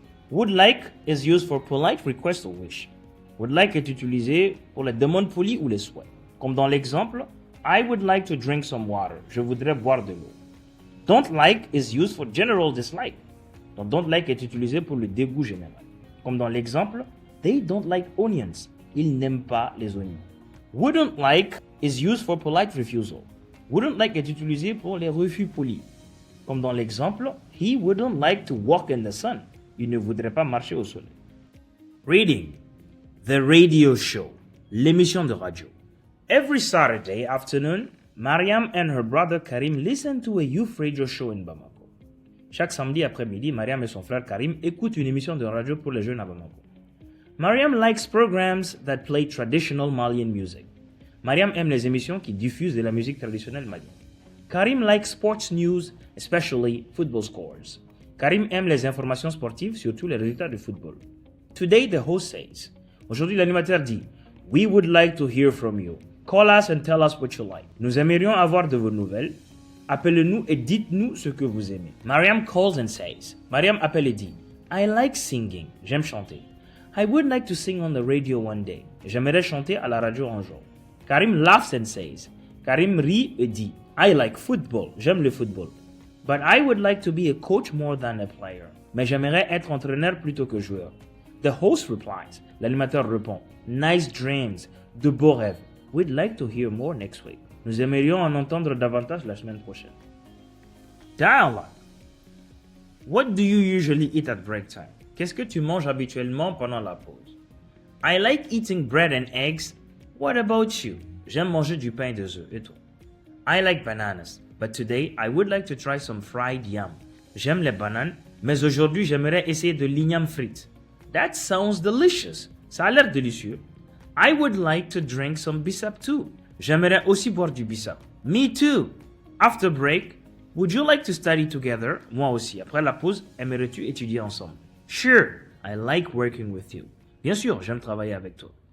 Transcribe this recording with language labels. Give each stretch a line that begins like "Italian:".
English: Would like is used for polite request or wish.
French: Would like est utilisé pour les demandes polies ou les souhaits. Comme dans l'exemple,
English: I would like to drink some water.
French: Je voudrais boire de l'eau.
English: Don't like is used for general dislike.
French: Donc don't like est utilisé pour le dégoût général. Comme dans l'exemple,
English: they don't like onions.
French: Ils n'aiment pas les oignons.
English: Wouldn't like is used for polite refusal.
French: Wouldn't like est utilisé pour les refus polis. Comme dans l'exemple,
English: he wouldn't like to walk in the sun.
French: Il ne voudrait pas marcher au soleil.
English: Reading. The radio show.
French: L'émission de radio.
English: Every Saturday afternoon, Mariam and her brother Karim listen to a youth radio show in Bamako.
French: Chaque samedi après-midi, Mariam et son frère Karim écoutent une émission de radio pour les jeunes à Bamako.
English: Mariam likes programs that play traditional Malian music.
French: Mariam aime les émissions qui diffusent de la musique traditionnelle malienne.
English: Karim likes sports news, especially football scores.
French: Karim aime les informations sportives, surtout les résultats de football.
English: Today, the host says,
French: aujourd'hui l'animateur dit,
English: we would like to hear from you. Call us and tell us what you like.
French: Nous aimerions avoir de vos nouvelles. Appelez-nous et dites-nous ce que vous aimez.
English: Mariam calls and says,
French: Mariam appelle et dit,
English: I like singing.
French: J'aime chanter.
English: I would like to sing on the radio one day.
French: J'aimerais chanter à la radio un jour.
English: Karim laughs and says,
French: Karim rit et dit,
English: I like football.
French: J'aime le football.
English: But I would like to be a coach more than a player.
French: Mais j'aimerais être entraîneur plutôt que joueur.
English: The host replies.
French: L'animateur répond,
English: Nice dreams.
French: De beaux rêves.
English: We'd like to hear more next week.
French: Nous aimerions en entendre davantage la semaine prochaine.
English: Dialogue. What do you usually eat at break time?
French: Qu'est-ce que tu manges habituellement pendant la pause?
English: I like eating bread and eggs. What about you?
French: J'aime manger du pain et des œufs. Et toi?
English: I like bananas. But today, I would like to try some fried yam.
French: J'aime les bananes, mais aujourd'hui, j'aimerais essayer de l'igname frite.
English: That sounds delicious.
French: Ça a l'air délicieux.
English: I would like to drink some bissap too.
French: J'aimerais aussi boire du bissap.
English: Me too. After break, would you like to study together?
French: Moi aussi. Après la pause, aimerais-tu étudier ensemble?
English: Sure. I like working with you.
French: Bien sûr, j'aime travailler avec toi.